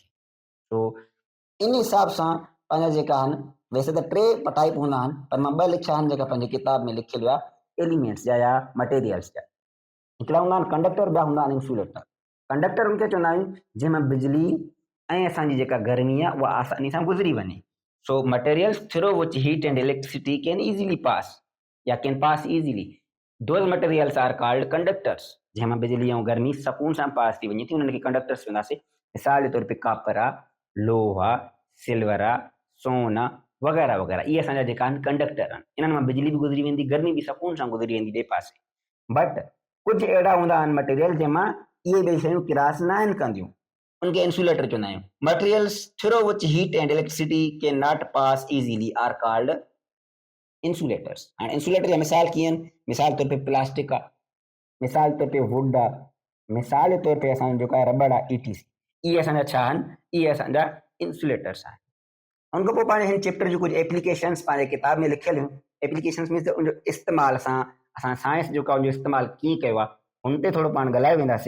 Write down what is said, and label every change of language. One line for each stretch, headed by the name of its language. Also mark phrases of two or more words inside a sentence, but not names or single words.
Sindhi: तो इन हिसाब सां पंहिंजा जेका आहिनि, वैसे त टे टाइप हूंदा आहिनि, पर मां ॿ लिखिया आहिनि जेका पंहिंजे किताब में लिखियलु आहे एलिमेंट्स जा या मटेरियल्स जा। हिकिड़ा हूंदा आहिनि कंडक्टर, ॿिया हूंदा आहिनि इंसुलेटर। कंडक्टर उनखे चवंदा आहियूं जंहिंमें बिजली ऐं असांजी जेका गर्मी आहे उहा आसानी सां गुज़री वञे।
English: so materials through which heat and electricity can easily pass या can pass easily, those materials are called conductors.
Sindhi: जंहिंमां बिजली ऐं गर्मी सकून सां पास थी वञे थी, उन्हनि खे कंडक्टर्स चवंदासीं। मिसाल जे तौर ते कापर आहे, लोह आहे, सिल्वर आहे, सोन आहे, वग़ैरह वग़ैरह, इहे असांजा जेका आहिनि कंडक्टर आहिनि। इन्हनि मां बिजली बि गुज़री वेंदी, गर्मी बि सकून सां गुज़री वेंदी ॿिए पासे। बट कुझु अहिड़ा हूंदा आहिनि मटेरियल जंहिंमां इहे ॿई शयूं क्रास न आहिनि कंदियूं, उनखे इंसुलेटर चवंदा आहियूं।
English: materials through which heat and electricity can not pass easily are called insulators.
Sindhi: हाणे इंसुलेटर जा मिसाल कीअं आहिनि, मिसाल तौर ते प्लास्टिक आहे, मिसाल तौर ते वुड आहे, मिसाल जे तौर ते असांजो जेको आहे रबड़ आहे, ETC। इहे असांजा छा आहिनि, इहे असांजा इंसुलेटर्स आहिनि। उनखां पोइ पंहिंजे हिन चैप्टर जूं कुझु एप्लीकेशन्स पंहिंजे किताब में लिखियल हुयूं।
English: applications means
Sindhi: उनजो इस्तेमालु असां साइंस जेको आहे उनजो इस्तेमालु कीअं कयो आहे, हुन ते थोरो पाण ॻाल्हाए वेंदासीं।